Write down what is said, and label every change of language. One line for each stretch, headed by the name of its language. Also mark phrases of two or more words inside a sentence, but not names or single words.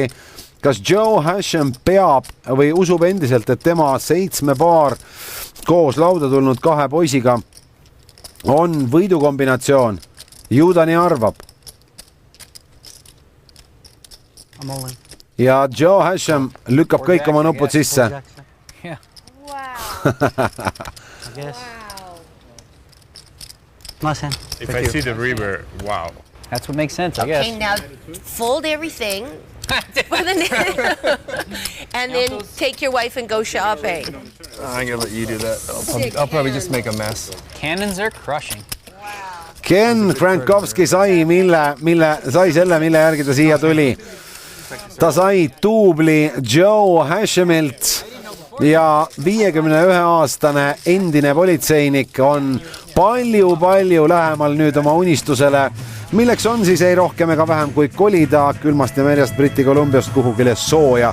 Estonian: Kas Joe Hasham peab või usub endiselt, et tema 7 paar koos lauda tulnud 2 poisiga on võidukombinatsioon? Ju ta nii arvab. Ja Joe Hasham lükkab kõik oma nupud sisse.
English: If I see the river, wow. That's what makes sense, I guess. Okay, now fold everything and then take your wife and go shopping. I'm going to let you do that. I'll probably just make a mess. Cannons are crushing.
Estonian: Ken Krankovski sai selle, mille järgi ta siia tuli. Ta sai duubli Joe Hashamilt ja 51-aastane endine politseinik on palju lähemal nüüd oma unistusele, milleks on siis ei rohkem ega vähem kui kolida külmast ja märjast Briti Kolumbiast kuhugile sooja.